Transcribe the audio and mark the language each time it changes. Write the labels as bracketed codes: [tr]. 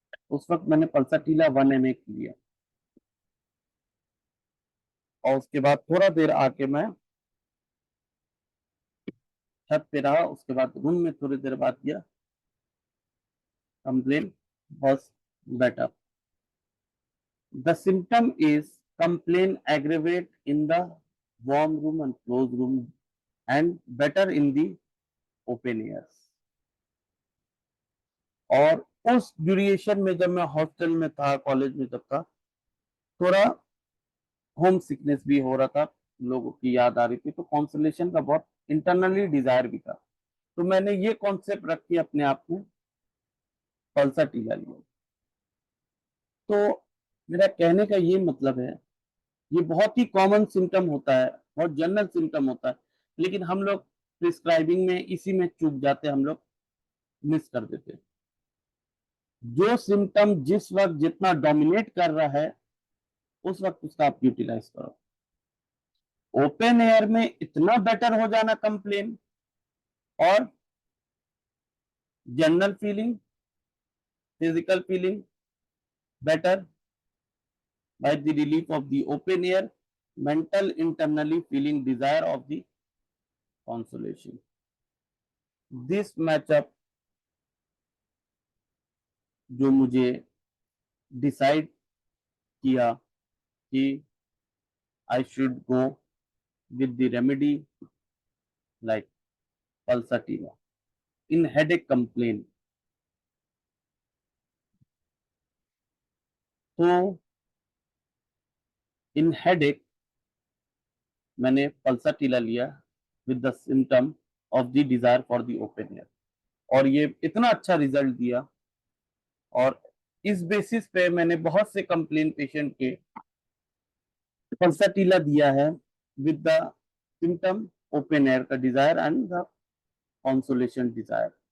[hi] उस वक्त मैंने पल्सा टीला 1 mg लिया। और उसके बाद थोड़ा देर आके मैं छत पे रहा, उसके बाद रूम में थोड़ी देर बात किया, [en] Complain was better. The symptom is complaint aggravate in the warm room and closed room and better in the open airs. [hi] और उस ड्यूरेशन में जब मैं हॉस्टल में था, कॉलेज में जब था, थोड़ा होम सिकनेस भी हो रहा था, लोगों की याद आ रही थी, तो कॉन्सोलेशन का बहुत इंटरनली डिजायर भी था। तो मैंने ये कॉन्सेप्ट रखी अपने आप में, पल्सा टीला लिया। तो मेरा कहने का ये मतलब है, ये बहुत ही कॉमन सिम्टम होता है, बहुत जनरल सिम्टम होता है, लेकिन हम लोग प्रिस्क्राइबिंग में इसी में चूक जाते, हम लोग मिस कर देते। जो सिम्टम जिस वक्त जितना डोमिनेट कर रहा है, उस वक्त उसका आप यूटिलाइज करो। ओपन एयर में इतना बेटर हो जाना कंप्लेन, और general feeling, physical feeling [en] better by the relief of the open air, mental internally feeling desire of the consolation. This matchup [hi] जो मुझे डिसाइड किया कि [en] I should go with the remedy like pulsativa in headache complaint. [hi] तो इन headache मैंने pulsatilla लिया [en] with the symptom of the desire for the open air, [hi] और ये इतना अच्छा रिजल्ट दिया। और इस बेसिस पे मैंने बहुत से कंप्लेन पेशेंट के पल्साटिला दिया है with the symptom open air का desire and the consolation Dzire.